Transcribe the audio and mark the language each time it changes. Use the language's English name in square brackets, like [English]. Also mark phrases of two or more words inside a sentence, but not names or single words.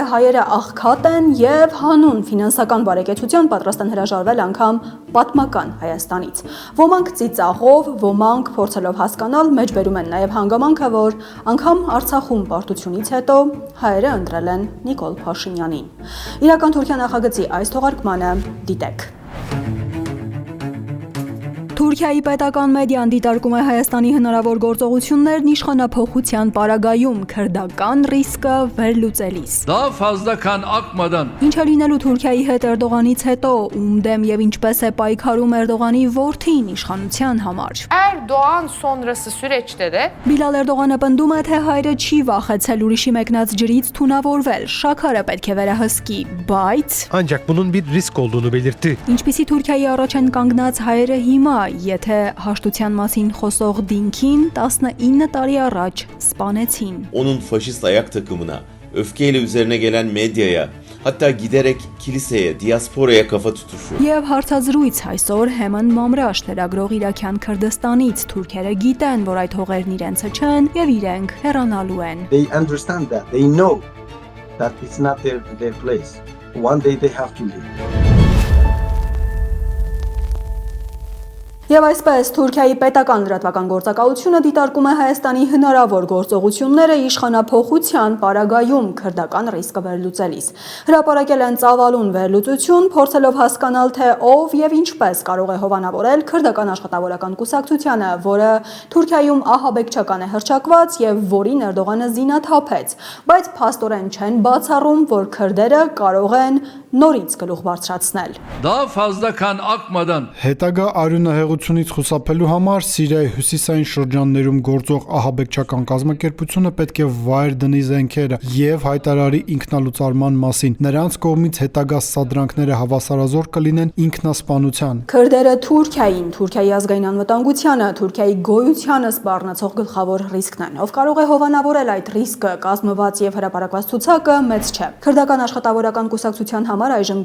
[Armenian] հայերը աղքատ են եւ հանուն ֆինանսական բարեկեցության պատրաստ են հրաժարվել անգամ պատմական Հայաստանից։ Ոմանք ծիծաղով, ոմանք փորձելով հասկանալ մեջբերում են նաեւ հանգամանքը, որ անգամ Արցախում պարտությունից հետո հայերը ընտրել են Նիկոլ Փաշինյանին։ Իրական Թուրքիա նախագծի այս թողարկմանը դիտեք։ Թուրքիայի պետական մեդիան դիտարկում է Հայաստանի հնարավոր գործողություններն իշխանափոխության պարագայում քրդական ռիսկը վերլուծելիս։ [Turkish] Daha fazla kan akmadan [Armenian] Ինչ է լինելու Թուրքիայի հետ Էրդողանից հետո, ում դեմ եւ ինչպես է պայքարում Էրդողանի որդին իշխանության համար։ [Turkish] Erdoğan sonrası süreçte de [Armenian] Բիլալ Էրդողանը պնդում է, թե հայրը չի վախեցել ուրիշի մեկնած ջրից թունավորվել, շաքարը պետք է վերահսկի, բայց [Turkish] Ancak bunun bir risk olduğunu belirtti. [Armenian] ինչպիսի Թուրքիայի առաջ են կանգնած հայերը հիմա, եթե հաշտության մասին խոսող Դինքին 19 տարի առաջ սպանեցին։ [Turkish] Onun faşist ayak takımına, öfkeyle üzerine gelen medyaya, hatta giderek kiliseye, diasporaya kafa tutuşu. [Armenian] Եվ հարցազրույց այսօր Հեման Մամրաշ լրագրող Իրաքյան Քրդստանից թուրքերը գիտեն, որ այդ հողերն իրենցը չեն եւ իրենք հեռանալու են։ [English] They understand that. They know that it's not their place. One day they have to leave. [Armenian] Եվ այսպես Թուրքիայի պետական լրատվական գործակալությունը դիտարկում է Հայաստանի հնարավոր գործողությունները իշխանափոխության պարագայում քրդական ռիսկը վերլուծելիս։ Հրապարակել են ծավալուն վերլուծություն, փորձելով հասկանալ, թե ով եւ ինչպես կարող է հովանավորել քրդական աշխատավորական կուսակցությանը, որը Թուրքիայում ահաբեկչական է հռչակված եւ որին Էրդողանը զինաթափեց, բայց փաստորեն չեն բացառում, որ քրդերը կարող են նորից գլուխ բարձրացնել։ [Turkish] daha fazla kan akmadan [Armenian] Հետագա արյունահեղությունից խուսափելու համար Սիրիայի հյուսիսային շրջաններում գործող ահաբեկչական կազմակերպությունը պետք է վայր դնի զենքերը եւ հայտարարի ինքնալուծարման մասին։ Նրանց կողմից հետագա սադրանքները հավասարազոր կլինեն ինքնասպանության։ Քրդերը Թուրքիային, Թուրքիայի ազգային անվտանգությանը, Թուրքիայի գոյությանը սպառնացող գլխավոր ռիսկն են։ Ով կարող է հովանավորել այդ ռիսկը, կազմված եւ հրապարակված ցուցակը մեծ չէ։ Քրդական աշխատավորական կուսակցության համար այժմ